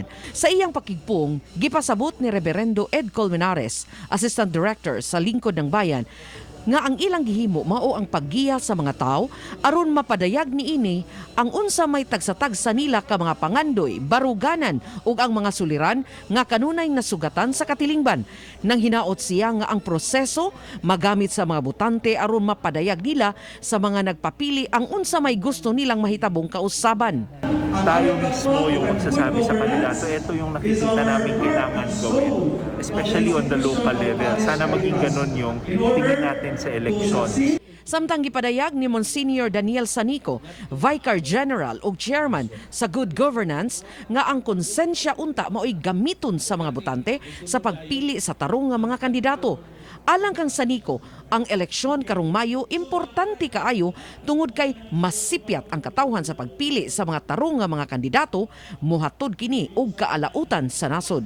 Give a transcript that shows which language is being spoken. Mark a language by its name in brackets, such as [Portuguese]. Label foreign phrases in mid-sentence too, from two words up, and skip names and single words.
[Cebuano] Sa iyang pakigpong, gipasabot ni Reverendo Ed Colmenares, Assistant Director sa Lingkod ng Bayan, nga ang ilang gihimo mao ang paggiya sa mga tao aron mapadayag niini ang unsa may tagsa-tagsa nila ka mga pangandoy, baruganan ug ang mga suliran nga kanunay nasugatan sa katilingban. Nang hinaot siya nga ang proseso magamit sa mga botante aron mapadayag nila sa mga nagpapili ang unsa may gusto nilang mahitabong kausaban. [Filipino] Tayo mismo yung magsasabi sa kanila. So ito yung nakikita namin kailangan gawin, [English] especially on the local level. [Filipino] Sana maging ganun yung tingin natin sa elections. [Cebuano] Samtang gipadayag ni Monsignor Daniel Sanico, Vicar General ug Chairman sa Good Governance, nga ang konsensya unta mao'y gamiton sa mga botante sa pagpili sa tarong nga mga kandidato. Alang kang Sanico, ang eleksyon karong Mayo importante kaayo tungod kay masipyat ang katawhan sa pagpili sa mga tarong nga mga kandidato, muhatod kini og kaalautan sa nasod.